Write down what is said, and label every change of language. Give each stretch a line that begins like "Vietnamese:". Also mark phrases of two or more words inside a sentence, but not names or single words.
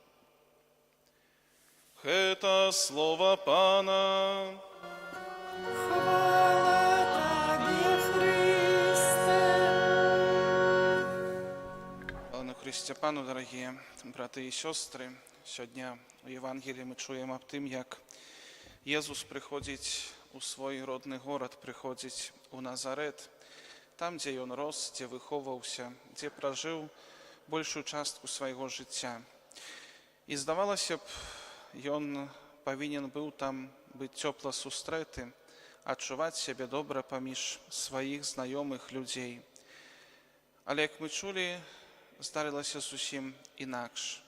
Belarusian: Гэта слова Пана.
Ukrainian: Хвала Тобі, Христе. На Христе Пану, дорогие браты і сёстры, сёння у Євангелії ми чуємо об тим, як Єзус приходить у свій родний город, приходить у Назарет, там, де ён рос, де виховався, де прожив большую частку
Belarusian: свайго жыцця. І здавалося б, ён павінен быў там быць цёпла сустрэты, адчуваць сябе добра паміж сваіх знаёмых людзей. Але, як мы чулі, здарылася зусім інакш.